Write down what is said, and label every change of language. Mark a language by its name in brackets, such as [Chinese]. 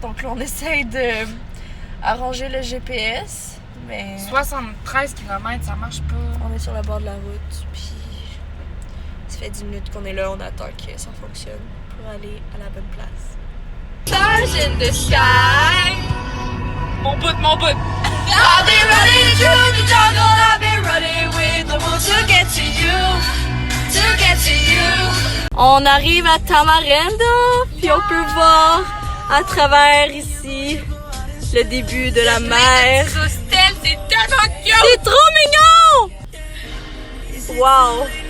[French] Donc là, on essaye de arranger le GPS, mais 73 km, ça marche pas. on est sur le bord de la route, puis ça fait 10 minutes qu'on est là, on attend que ça fonctionne pour aller à la bonne place. [English] Stars in the sky. [French] Mon bout. [English] I've been running through the jungle, I've been running with the wolves to get to you, to get to you. [French] On arrive à Tamarendo, puis on peut voir à travers ici le début de la mer. C'est tellement cute! C'est trop mignon! Wow!